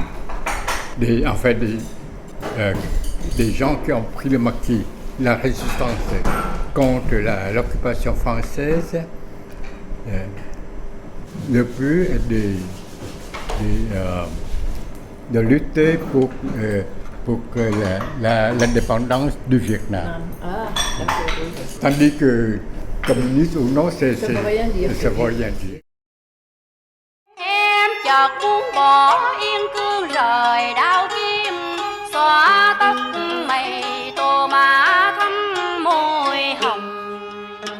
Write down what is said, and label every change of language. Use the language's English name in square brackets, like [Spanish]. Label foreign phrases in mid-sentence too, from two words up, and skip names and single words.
[French] des gens qui ont pris le maquis, la résistance contre l'occupation française, le but est de lutter pour que l'indépendance du Vietnam. Ah, d'accord. Tandis que communiste ou non, Ça veut rien dire. ça veut rien dire. [Vietnamese] Em chợt buông bỏ yên cương rời đao kim, xóa tóc mây tô má thắm môi hồng.